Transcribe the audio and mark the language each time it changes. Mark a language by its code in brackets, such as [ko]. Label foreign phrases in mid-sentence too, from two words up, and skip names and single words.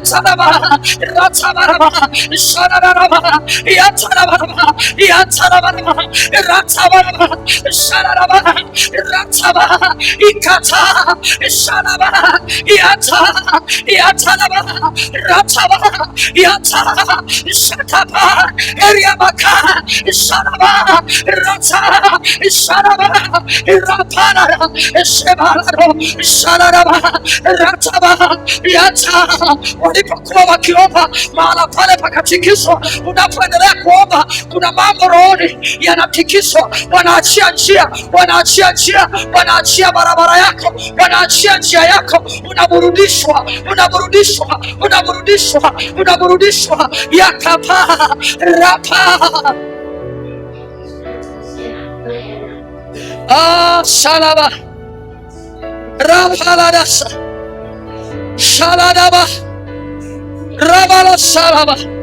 [sw] Yatalaba, Ratabaraba, Sharabaraba, Yatalabaraba, Yatalabaraba, Ratabaraba, Shararaba, Rataba, Ikata, Sharaba, Yata, Yatalaba, Rataba, Yata, Shataba, Eriamaka, Sharaba, Rata, Sharaba, Rapana, Shebalaro, Shararaba, Rataba, Yata. Walipokuwa wakiomba mahala pale pakatikiswa. Unapoendelea kuomba, kuna mambo rohoni yanatikiswa. Wanaachia njia, wanaachia njia, wanaachia barabara yako, wanaachia njia yako. Unaburudishwa, unaburudishwa, unaburudishwa, unaburudishwa. Yakapa rapa shalaba rapaladasa shaladaba rabala shalaba